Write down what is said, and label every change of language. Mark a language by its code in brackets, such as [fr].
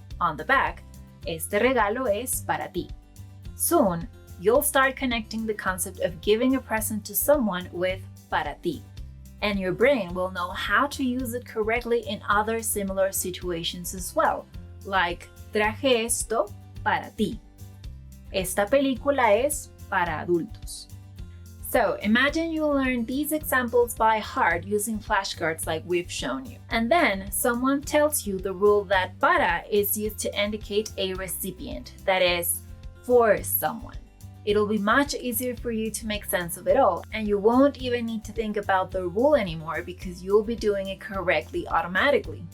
[en] On the back, [es] este regalo es para ti. [en] Soon, you'll start connecting the concept of giving a present to someone with [es] para ti, [en] and your brain will know how to use it correctly in other similar situations as well, like [es] traje esto para ti. Esta película es para adultos. [en] So imagine you learn these examples by heart using flashcards like we've shown you. And then someone tells you the rule that para is used to indicate a recipient, that is, for someone. It'll be much easier for you to make sense of it all, and you won't even need to think about the rule anymore because you'll be doing it correctly automatically.